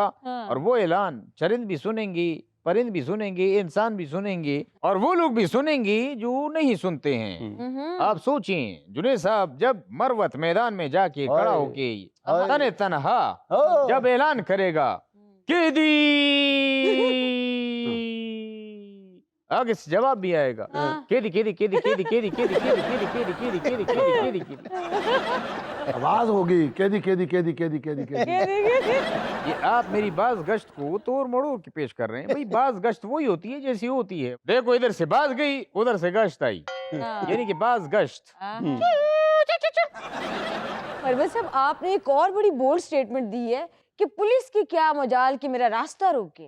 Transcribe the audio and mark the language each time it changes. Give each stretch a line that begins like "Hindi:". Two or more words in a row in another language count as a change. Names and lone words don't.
Urdu: اور وہ اعلان چرند بھی سنیں گے، پرند بھی سنیں گے، انسان بھی سنیں گے اور وہ لوگ بھی سنیں گے جو نہیں سنتے ہیں. آپ سوچیں جنید صاحب، جب مروت میدان میں جاکے کھڑا ہوکے تنِ تنہا جب اعلان کرے گا قیدی، آگے سے جواب بھی آئے گا قیدی قیدی قیدی قیدی قیدی قیدی قیدی قیدی قیدی قیدی قیدی قیدی قیدی قیدی. آواز ہوگی قیدی قیدی قیدی قیدی قیدی قیدی. یہ آپ میری باز گشت کو توڑ مروڑ کے پیش کر رہے ہیں. بھائی باز گشت وہی ہوتی ہے جیسی ہوتی ہے۔ دیکھو ادھر سے باز گئی، ادھر سے گشت آئی، یعنی کہ باز گشت. پرویز صاحب، آپ نے ایک اور بڑی
English: bold statement
Urdu: دی ہے کہ پولیس کی کیا مجال کہ میرا راستہ روکے.